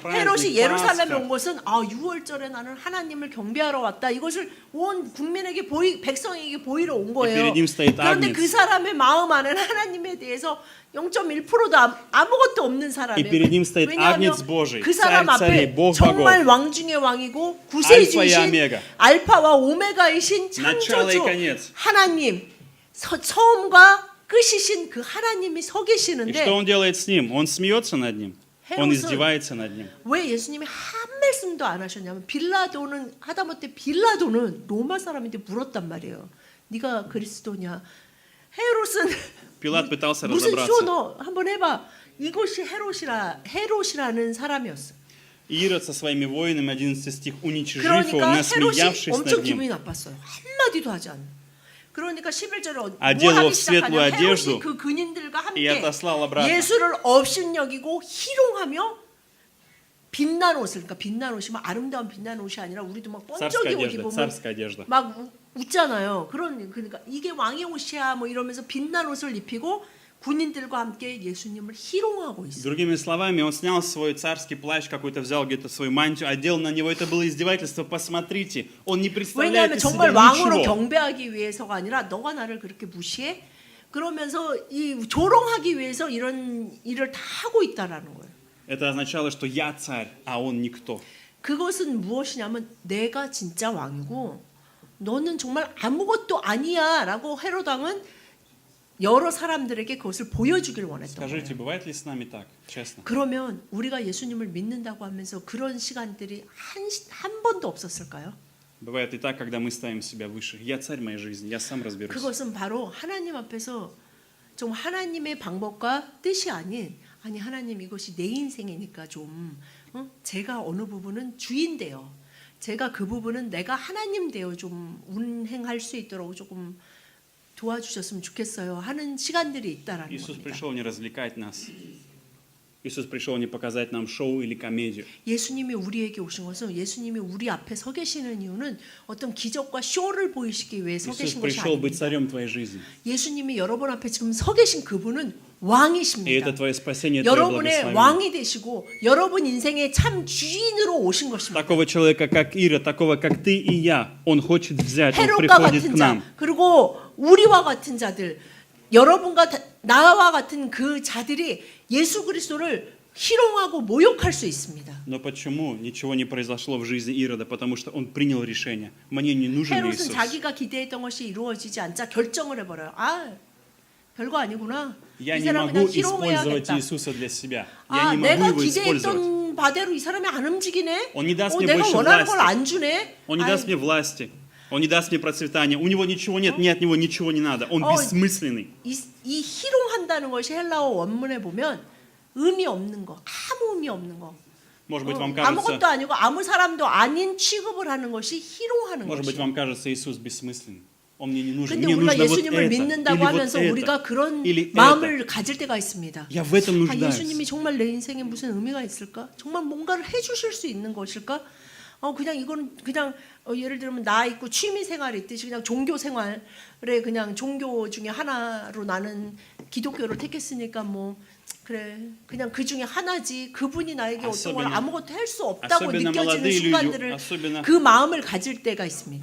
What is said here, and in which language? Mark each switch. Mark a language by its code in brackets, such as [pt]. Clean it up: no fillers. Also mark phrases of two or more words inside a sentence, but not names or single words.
[ko] 헤롯이 [ru] праздник [ko] 예루살렘에 온 [ru] Пасха. [ko] 것은 6월절에 나는 하나님을 경배하러 왔다. 이것을 온 국민에게 백성에게 보이러 온 거예요. [ru] перед ним стоит [ko] 그런데 [ru] агнец. [ko] 그 사람의 마음 안에는 하나님에 대해서 0.1%도 아무것도 없는 [ru] И [ko] 사람이에요. [ru] перед ним стоит [ko] 왜냐하면 [ru] Агнец Божий, [ko] 그 사람 [ru] Царь царей, [ko] 앞에 [ru] Бог [ko] 정말 [ru] богов, [ko] 왕 중의 왕이고 알파 이 구세주이신 오메가. 알파와 오메가이신 [ru] начало и [ko] 창조주 [ru] конец. [ko] 하나님 처음과 끝이신 그 하나님이 서 [ru] И что [ko] 계시는데 [ru] он делает с ним? Он смеется над ним, он издевается над ним. [ko] 왜 예수님이 한 말씀도 안 하셨냐면 하다못해 빌라도는 로마 사람인데 물었단 말이에요. 네가 그리스도냐? 헤롯은 [ru] Пилат пытался [ko] 무슨 [ru] разобраться. [ko] 쇼 너 한번 해봐. 이것이 헤롯이라는 사람이었어. [ru] Ирод со своими воинами, 11 стих, уничижив его, [ko] 그러니까 헤롯이 [ru] насмеявшись [ko] 엄청 [ru] над [ko] 기분이 [ru] ним. [ko] 나빴어요. 한마디도 하지 않아. 그러니까 11절에 뭐 [ru] одел его [ko] 하기 [ru] в светлую [ko] 시작하냐? 헤롯이 [ru] одежду [ko] 그 근인들과 [ru] и [ko] 함께 [ru] отослал обратно. [ko] 예수를 업신여기고 희롱하며 빛난 옷을, 그러니까 빛난 옷이 막 아름다운 빛난 옷이 아니라 우리도 막 번쩍이 옷 입으면 [ru] Царская одежда. [ko] 막 웃잖아요. 그러니까 이게 왕의 옷이야 뭐 이러면서 빛난 옷을 입히고 군인들과 함께 예수님을 희롱하고 있어요. [ru] Другими словами, он снял свой царский плащ, какой-то взял где-то свою мантию, одел на него. Это было издевательство. Посмотрите, он не представляет [ko] 왜냐하면 [ru] из [ko] 정말 [ru] себя [ko] 왕으로 [ru] ничего. [ko] 경배하기 위해서가 아니라 너가 나를 그렇게 무시해? 그러면서 이 조롱하기 위해서 이런 일을 다 하고 있다라는 거예요. [ru] Это означало, что я царь, а он никто. [ko] 그것은 무엇이냐면 내가 진짜 왕이고 너는 정말 아무것도 아니야라고 헤롯 왕은 여러 사람들에게 그것을 보여주길 원했던 [ru] Скажите, [ko] 거예요. [ru] бывает ли с нами так, честно? [ko] 그러면 우리가 예수님을 믿는다고 하면서 그런 시간들이 한 번도 없었을까요? [ru] Бывает и так, когда мы ставим себя выше. Я царь моей жизни, я сам разберусь. [ko] 그것은 바로 하나님 앞에서 좀 하나님의 방법과 뜻이 아니 하나님 이것이 내 인생이니까 좀 제가 어느 부분은 주인되어 제가 그 부분은 내가 하나님 되어 좀 운행할 수 있도록 조금 도와주셨으면 좋겠어요 하는 시간들이 있다라는 [ru] Иисус [ko] 겁니다. [ru] пришел не развлекать нас. Иисус пришел не показать нам шоу или комедию. [ko] 예수님이 우리에게 오신 것은 예수님이 우리 앞에 서 계시는 이유는 어떤 기적과 쇼를 보이시기 위해 서 [ru] Иисус [ko] 계신 것이 [ru] пришел быть [ko] 아닙니다. [ru] царем твоей жизни. [ko] 예수님이 여러분 앞에 지금 서 계신 그분은 [ru] И [ko] 왕이십니다. [ru] это твое спасение, твое [ko] 여러분의 [ru] благословение. [ko] 왕이 되시고 여러분 인생의 참 주인으로 오신 것입니다. [ru] Такого человека, как Ира, такого, как ты и я, он хочет взять, он [ko] 헤롯과 [ru] приходит [ko] 같은 [ru] к нам. [ko] 자 그리고 우리와 같은 자들 여러분과 나와 같은 그 자들이 예수 그리스도를 희롱하고 모욕할 수 있습니다. [ru] Но почему ничего не произошло в жизни Ирода? Потому что он принял решение. Мне не нужен [ko] 헤롯은 [ru] Иисус. [ko] 자기가 기대했던 것이 이루어지지 않자 결정을 해버려요. 별거 아니구나. [ru] Я [ko] 이 [ru] не [ko] 사람 [ru] могу [ko] 그냥 [ru] использовать [ko] 희롱해야겠다. [ru] Иисуса для себя. Я не могу [ko] 내가 [ru] его использовать. [ko] 기대했던 바대로 이 사람이 안 움직이네. [ru] Он не даст мне [ko] 내가 [ru] больше [ko] 원하는 걸 [ru] власти. [ko] 안 주네. [ru] Он не даст мне власти. Он не даст мне процветания. У него ничего нет, мне от него ничего не надо. Он бессмысленный. [ko] 이 희롱한다는 것이 헬라어 원문에 보면 의미 없는 거, 아무 의미 없는 거. [ru] Может быть, вам [ko] 아무것도 [ru] кажется, [ko] 아니고 아무 사람도 아닌 취급을 하는 것이 희롱하는 [ru] может быть, [ko] 것이에요. [ru] вам кажется Иисус бессмысленный. Он мне не нужен. [ko] 근데 [ru] Мне [ko] 우리가 [ru] нужно вот [ko] 예수님을 [ru] это. [ko] 믿는다고 [ru] Или вот [ko] 하면서 우리가 [ru] это. [ko] 그런 [ru] Или это. [ko] 마음을 가질 때가 있습니다. [ru] Я в этом нуждаюсь. [ko] 예수님이 정말 내 인생에 무슨 의미가 있을까? 정말 뭔가를 해주실 수 있는 것일까? 그냥 이거는 그냥 예를 들면 나 있고 취미 생활이 있듯이 그냥 종교 생활에 그냥 종교 중에 하나로 나는 기독교를 택했으니까 뭐 그래 그냥 그 중에 하나지 그분이 나에게 어떤 걸 아무것도 할 수 없다고 느껴지는 순간들을 그 마음을 가질 때가 있습니다.